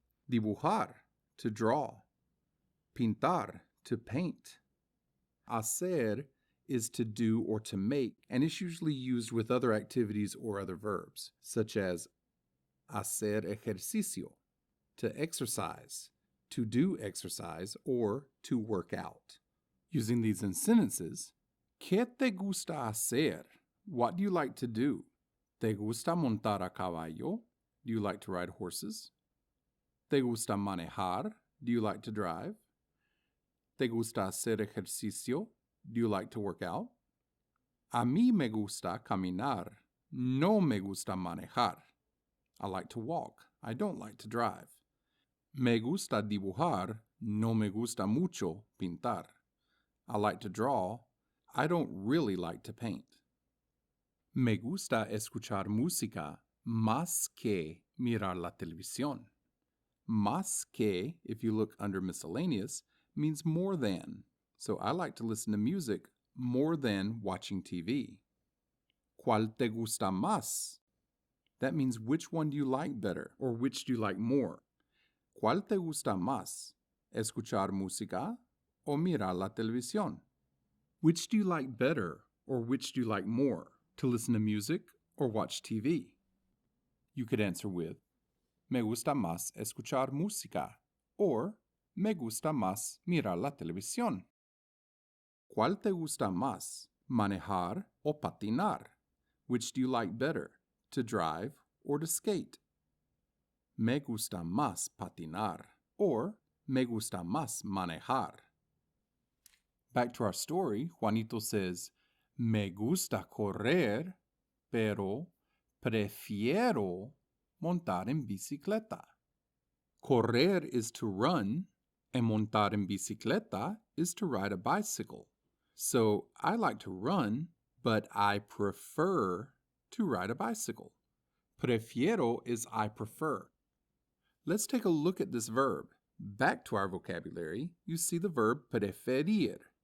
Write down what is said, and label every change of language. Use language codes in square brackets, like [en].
[en] Dibujar, to draw. Pintar, to paint. Hacer is to do or to make, and is usually used with other activities or other verbs, such as hacer ejercicio, to exercise, to do exercise, or to work out. Using these in sentences, [es] ¿qué te gusta hacer? [en] What do you like to do? [es] ¿Te gusta montar a caballo? [en] Do you like to ride horses? [es] ¿Te gusta manejar? [en] Do you like to drive? [es] ¿Te gusta hacer ejercicio? [en] Do you like to work out? [es] A mí me gusta caminar. No me gusta manejar. [en] I like to walk. I don't like to drive. [es] Me gusta dibujar. No me gusta mucho pintar. [en] I like to draw. I don't really like to paint. [es] Me gusta escuchar música más que mirar la televisión. [en] Más que, if you look under miscellaneous, means more than. So I like to listen to music more than watching TV. [es] ¿Cuál te gusta más? [en] That means which one do you like better or which do you like more? [es] ¿Cuál te gusta más? ¿Escuchar música o mirar la televisión? [en] Which do you like better or which do you like more? To listen to music or watch TV? You could answer with, [es] me gusta más escuchar música, [en] or [es] me gusta más mirar la televisión. ¿Cuál te gusta más, manejar o patinar? [en] Which do you like better, to drive or to skate? [es] Me gusta más patinar, or me gusta más manejar. [en] Back to our story, Juanito says, [es] me gusta correr, pero prefiero montar en bicicleta. [en] Correr is to run, and montar en bicicleta is to ride a bicycle. So I like to run, but I prefer to ride a bicycle. Prefiero is I prefer. Let's take a look at this verb. Back to our vocabulary, you see the verb preferir.